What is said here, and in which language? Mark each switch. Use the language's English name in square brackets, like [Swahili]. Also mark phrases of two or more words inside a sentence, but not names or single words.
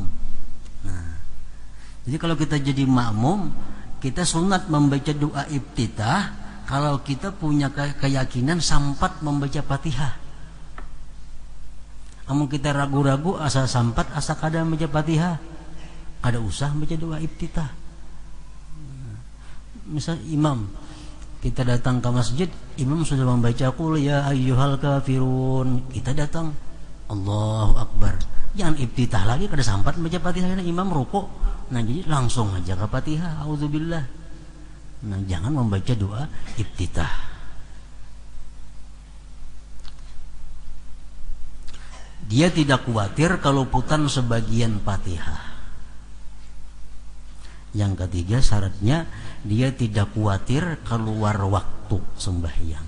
[Indonesian] Nah, jadi kalau kita jadi makmum, kita sunat membaca doa iftitah kalau kita punya keyakinan sampat membaca Fatihah. [Banjar] Amun kita ragu-ragu asa sampat asa kada membaca Fatihah, kada usah membaca doa iftitah. [Indonesian] Misal imam, kita datang ke masjid, imam sudah membaca [Arabic] qul ya ayyuhal kafirun, [Indonesian] kita datang [Arabic] Allahu Akbar. [Banjar] Jangan iftitah lagi kada sampat membaca Fatihah, [Indonesian] imam rukuk. Nah, jadi langsung aja ke Fatihah, auzubillah. Nah, jangan membaca doa iftitah. Dia tidak khawatir keluputan sebagian Fatihah. Yang ketiga syaratnya dia tidak khawatir keluar waktu sembahyang.